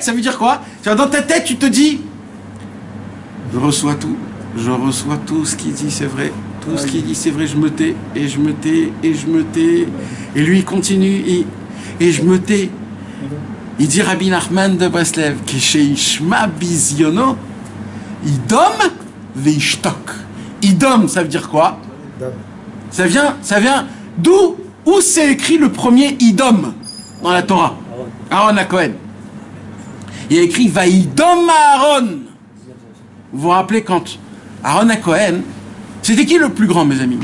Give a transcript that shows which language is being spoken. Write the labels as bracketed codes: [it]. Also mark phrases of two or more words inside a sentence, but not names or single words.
[fr] Ça veut dire quoi? Dans ta tête, tu te dis je reçois tout ce qu'il dit, c'est vrai. Tout ce qu'il dit, c'est vrai, je me tais, et je me tais, et je me tais. Et lui, il continue, et je me tais. Il dit Rabbi Nachman de Breslev, [he] כשישמע בזיונו ידום וישתוק. Idom, [fr] ça veut dire quoi? Ça vient où c'est écrit le premier idom dans la Torah? Aaron à Cohen. Il y a écrit [he] וידום אהרן. [fr] Vous vous rappelez quand Aaron à Cohen, c'était qui le plus grand, mes amis?